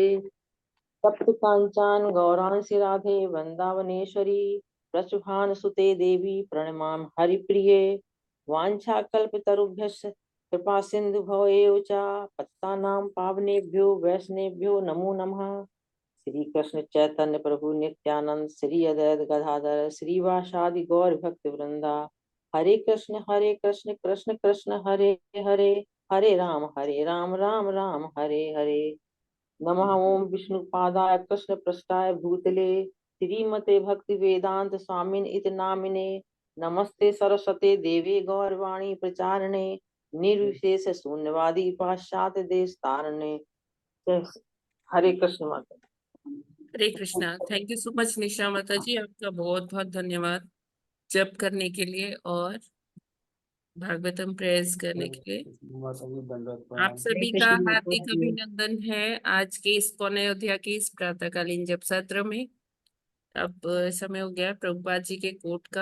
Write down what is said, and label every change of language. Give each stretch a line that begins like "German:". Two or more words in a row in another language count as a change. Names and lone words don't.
Sanskrit: सप्त कांचन गौरांसी राधे वृंदावनेश्वरी प्रसुभान सुते देवी प्रणमाम हरिप्रिये वाञ्छाकल्पतरुभ्यश्च कृपा सिंधु भवेव च पतितानां पावनेभ्यो वैष्णवेभ्यो नमो नमः। श्री कृष्ण चैतन्य प्रभु नित्यानंद श्री अद्वैत गदाधर श्रीवासादि गौर भक्त वृंदा हरे कृष्ण कृष्ण कृष्ण हरे हरे हरे राम राम राम हरे हरे। नमः ओम विष्णुपादाय कृष्ण पृष्ठाय भूतले श्रीमते भक्ति वेदांत स्वामिन इति नामिने नमस्ते सरस्वते देवी गौरवाणी प्रचारणे निर्विशेष शून्यवादी पाश्चात्य देश तारणे।
Hindi: हरे कृष्ण माता। हरे कृष्णा।
English: thank you so much
Hindi: निशा माता जी, आपका बहुत बहुत धन्यवाद जप करने के लिए और भागवतम प्रेयर्स करने के लिए। आप सभी का हार्दिक अभिनंदन है आज के इस पौन अयोध्या के इस प्रातःकालीन जप सत्र में। अब समय हो गया प्रभुपाद जी के कोट का।